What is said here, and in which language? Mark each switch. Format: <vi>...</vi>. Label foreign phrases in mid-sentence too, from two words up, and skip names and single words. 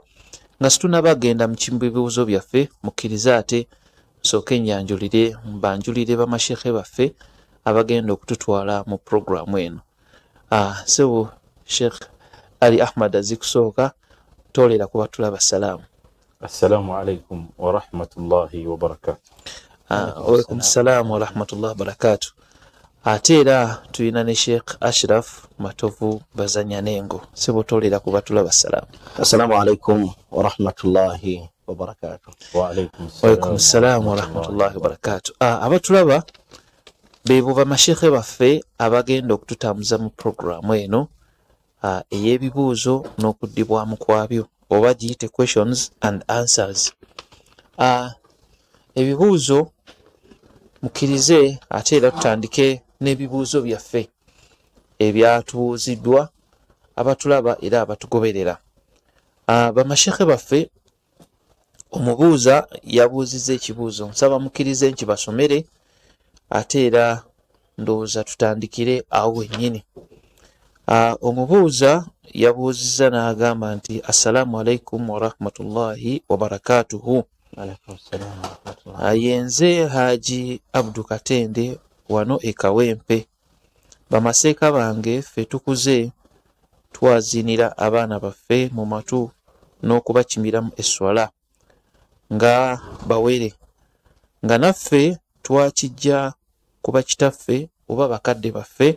<lg>Nga situnabagenda mu bibuuzo byaffe, mukkirize ate nsooke ennyanjulire mbanjulire bamashekhe baffe abagenda okututwala mu programu eno. So Sheikh Ali Ahmad azikusooka tolera kuba tulaba salaamu.</lg> <ar>السلام عليكم ورحمة الله وبركاته. عليكم السلام ورحمة الله وبركاته.</ar> <lg>Ate era tulina ne Sheikh Ashraf Matovu Bazanyanengo, sebo tolera kuba tulaba salaamu.</lg> <ar>السلام عليكم ورحمة الله وبركاته. وعليكم السلام ورحمة الله وبركاته.</ar> <lg>Abatulaba bebo bamashekhe baffe abagenda okututambuza mu programu eno ey'ebibuuzo n'okuddibwamu kwabyo, oba giyite</lg> <en>questions and answers.</en> <lg>Ebibuuzo mukkirize ate era tutandike n'ebibuuzo byaffe ebyatubuuziddwa abatulaba era abatugoberera. Bamashekhe baffe omubuuza yabuuzizza ekibuuzo, nsaba mukkirize nkibasomere ate era ndowooza tutandikire awo wennyini. Omubuuza yabuuzizza n'agamba nti</lg> <ar>السلام عليكم ورحمة الله وبركاته.</ar> <lg>Yenze Haji Abdu Katende wano e Kawempe. Bamaseeka bange ffe tukuze twazinira abaana baffe mu matu n'okubakimiramu esswala nga bawere, nga naffe twakijja kuba kitaffe oba bakadde baffe.</lg>